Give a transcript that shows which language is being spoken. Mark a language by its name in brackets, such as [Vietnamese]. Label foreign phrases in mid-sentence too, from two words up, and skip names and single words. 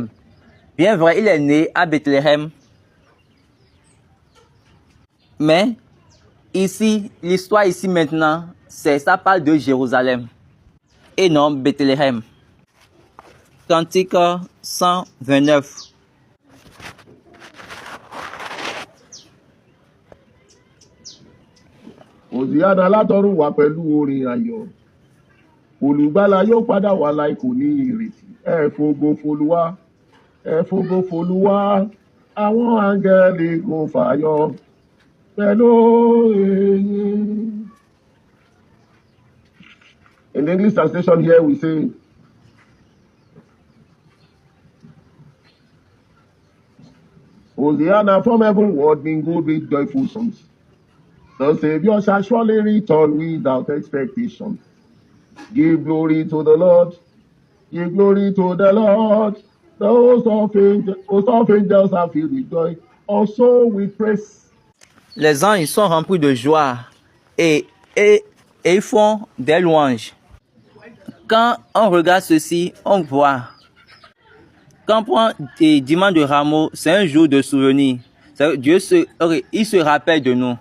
[French] Bien vrai, il est né à Bethléem. Mais ici, l'histoire ici maintenant, ça parle de Jérusalem et non Bethléem. Cantique 129. [Yoruba] Hòsíánà látọ̀run wá pẹ̀lú orin ayọ̀. Olùgbàlà yóò padà wá láì kò ní ìrètí. Ẹ fògo f'Olúwa, ẹ fògo f'Olúwa, àwọn áńgẹ́lì kò fàyọ̀ pẹ̀lú èyìn. [English] In the English translation here we say, Hòsíánà from heavenward mingled with joyful songs. The Savior shall surely return without expectation. Give glory to the Lord. Give glory to the Lord. The host of angels are filled with joy. Also with praise. [French] Les anges sont remplis de joie et ils font des louanges. Quand on regarde ceci, on voit. Quand on prend dimanche de Rameaux, c'est un jour de souvenir. Il se rappelle de nous.